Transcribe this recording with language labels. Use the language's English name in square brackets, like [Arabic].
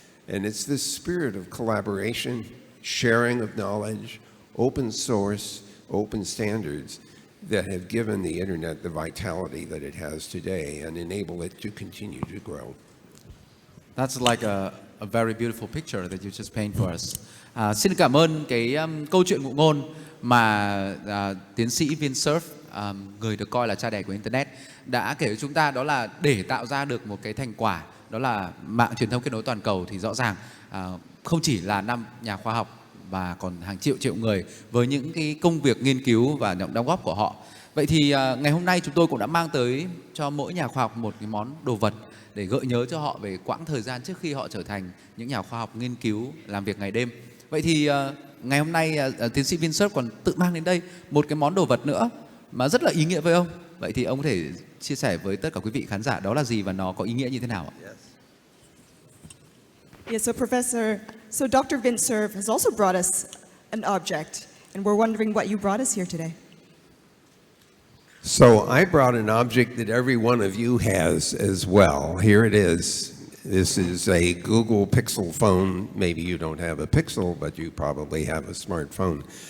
[English] And it's this spirit of collaboration, sharing of knowledge, open source, open standards that have given the internet the vitality that it has today and enable it to continue to grow. That's like a very beautiful picture that you just paint for us. [Vietnamese] Xin cảm ơn cái câu chuyện ngụ ngôn mà tiến sĩ VinFuture, người được coi là cha đẻ của Internet, đã kể với chúng ta. Đó là để tạo ra được một cái thành quả, đó là mạng truyền thông kết nối toàn cầu, thì rõ ràng không chỉ là 5 nhà khoa học và còn hàng triệu người với những cái công việc nghiên cứu và những đóng góp của họ. Vậy thì ngày hôm nay chúng tôi cũng đã mang tới cho mỗi nhà khoa học một cái món đồ vật để gợi nhớ cho họ về quãng thời gian trước khi họ trở thành những nhà khoa học nghiên cứu làm việc ngày đêm. Vậy thì ngày hôm nay tiến sĩ VinFuture còn tự mang đến đây một cái món đồ vật nữa mà rất là ý nghĩa với ông. Vậy thì ông có thể chia sẻ với tất cả quý vị khán giả đó là gì và nó có ý nghĩa như thế nào ạ? [English] Yes, so Professor, so Dr. VinFuture has also brought us an object, and we're wondering what you brought us here today. So I brought an object that every one of you has as well. Here it is. This is a Google Pixel phone. Maybe you don't have a Pixel, but you probably have a smartphone.